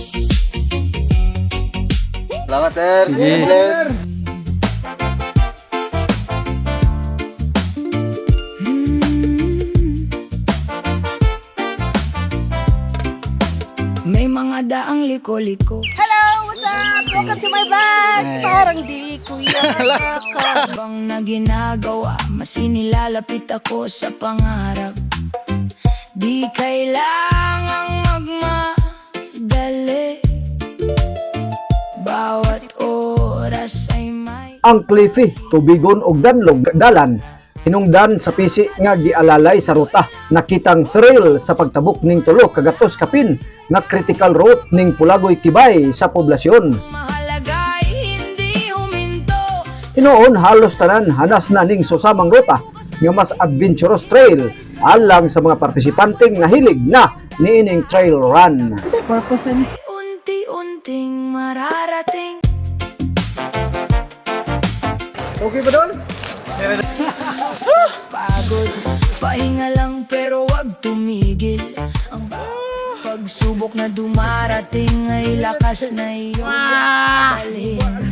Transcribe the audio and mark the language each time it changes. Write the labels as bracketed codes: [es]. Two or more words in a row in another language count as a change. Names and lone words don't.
[tl] Salamat, sir. Sige. May mga daang liko-liko. [en] Hello, what's up? Welcome to my vlog. [tl] Parang di ko yan. Habang na ginagawa, mas inilalapit ako sa pangarap. Di kailangang magmadali. Bawat oras ay may... [ceb] Ang Cliffy, tubigon ug danlog dalan hinungdan sa pisi nga gialalay sa ruta. Nakitang thrill sa pagtabok ning tulo ka gatos kapin nga [en] critical route [ceb] ning Pulagoy Tibay sa poblasyon. [tl] Mahalaga ay hindi huminto. [ceb] Hinoon halos tanan hanas na ning susamang ruta nga mas [en] adventurous trail [ceb] alang sa mga partisipanteng nahilig na niining [en] trail run. [tl] Unti-unting mararating. Okay ba doon? Pagod, pahinga lang pero wag tumigil. Ang pagsubok na dumarating ay lakas na iyong dalhin.